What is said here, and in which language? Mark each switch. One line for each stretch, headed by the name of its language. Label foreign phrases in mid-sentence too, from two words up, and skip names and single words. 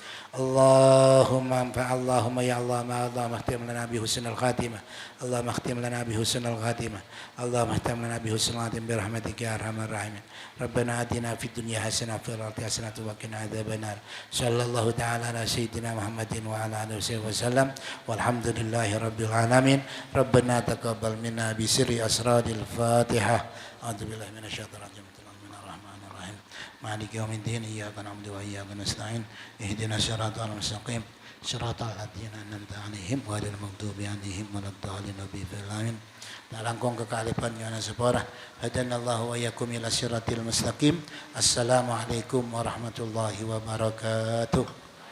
Arabic: اللهم انفع اللهم يا الله ما اللهم اختم لنا بحسن الخاتمة اللهم اختم لنا بحسن الخاتمة اللهم اختم لنا بحسن الخاتمة برحمتك يا أرحم الراحمين ربنا آتنا في الدنيا حسنة وفي الآخرة حسنة وقنا عذاب النار صلى الله تعالى على سيدنا محمد وعلى آله وصحبه وسلم والحمد لله رب العالمين ربنا تقبل منا بسر أسرار الفاتحة أعوذ بالله من الشيطان الرجيم مالك يوم الدين إياك نعبد وإياك نستعين اهدنا الصراط المستقيم صراط الذين أنعمت عليهم غير المغضوب عليهم ولا الضالين آمين langkung kekalipan yana separa هدانا الله وإياكم إلى الصراط المستقيم السلام عليكم ورحمة الله وبركاته.